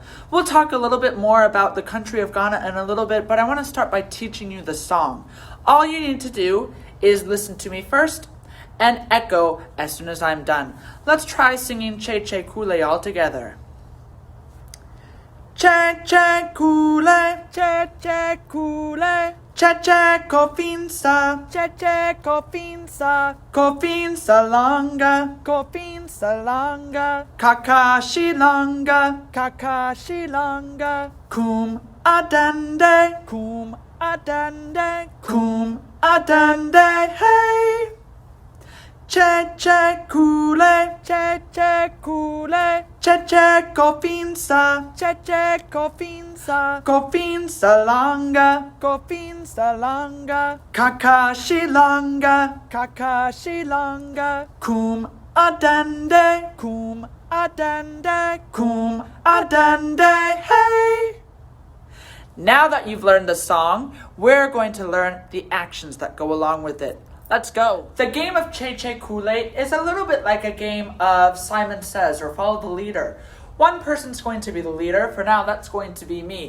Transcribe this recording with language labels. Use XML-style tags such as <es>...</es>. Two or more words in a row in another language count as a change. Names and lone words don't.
<en>We'll talk a little bit more about the country of Ghana in a little bit, but I want to start by teaching you the song. All you need to do is listen to me first and echo as soon as I'm done. Let's try singing Che Che Kule all together.</en> <ak>Che Che Kule, Che Che Kule, Cheche kofinsa, cheche kofinsa, kofinsa langa, kofinsa langa, kakashi langa, kakashi langa, kum adende, kum adende, kum adende, hey. Cheche kule, cheche kule, cheche kofinsa, cheche kofinsa, kofinsa langa, kofinsa langa, kakashi langa, kakashi langa, kum adende, kum adende, kum adende, hey.</ak> <en>Now that you've learned the song, we're going to learn the actions that go along with it. Let's go. The game of Cheche Kule is a little bit like a game of Simon Says or Follow the Leader. One person's going to be the leader. For now, that's going to be me.</en>